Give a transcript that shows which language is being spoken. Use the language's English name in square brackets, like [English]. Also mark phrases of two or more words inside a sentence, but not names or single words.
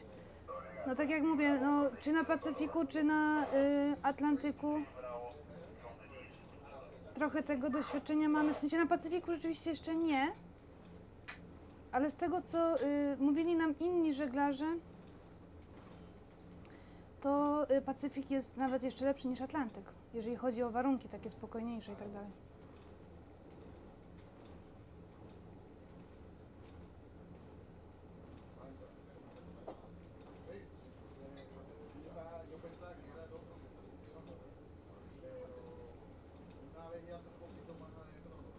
[Polish] No tak jak mówię, no czy na Pacyfiku, czy na Atlantyku trochę tego doświadczenia mamy. W sensie na Pacyfiku rzeczywiście jeszcze nie, ale z tego, co mówili nam inni żeglarze, to Pacyfik jest nawet jeszcze lepszy niż Atlantyk, jeżeli chodzi o warunki takie spokojniejsze i tak dalej. [Spanish] Yo pensaba que era el otro que te lo hicieron, pero una vez ya un poquito más adentro,